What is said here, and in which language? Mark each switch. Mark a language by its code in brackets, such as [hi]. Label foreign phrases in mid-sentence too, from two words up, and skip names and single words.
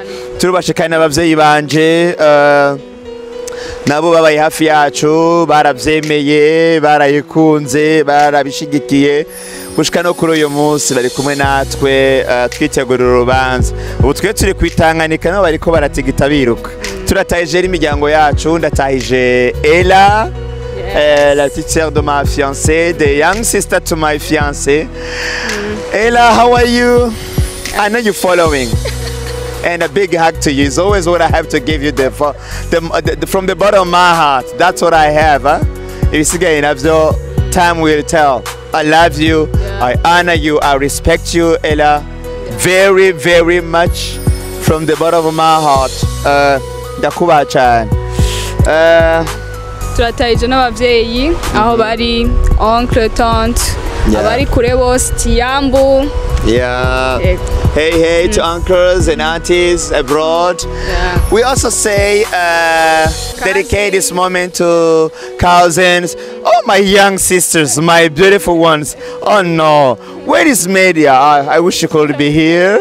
[rn] Turubashe kandi n'abavyeyi banje nabo babaye hafi yacu, baravyemeye, barayikunze, barabishigikiye gushika no kuri uyu munsi bari kumwe natwe twitegurira urubanza. Ubu twe turi kwitanganika nabo bariko baratigita biruka. Turatahije imiryango yacu, ndatahije Ella, [fr] la petite sœur de ma fiancée, [en] the young sister to my fiancé. Ella, how are you? I know you're following. And a big hug to you. It's always what I have to give you from the bottom of my heart. That's what I have. Huh? It's again, time will tell. I love you. Yeah. I honor you. I respect you, Ella, very, very much from the bottom of my heart. [rn] Ndakubaha cyane. Turatahije n'abavyeyi aho bari [fr] oncle, tante, [rn] abari kure bose, Tiyambu. [en] Yeah. Hey to uncles and aunties abroad. Yeah. We also say dedicate this moment to cousins. Oh, my young sisters, my beautiful ones. Oh no, where is Media? I wish you could be here.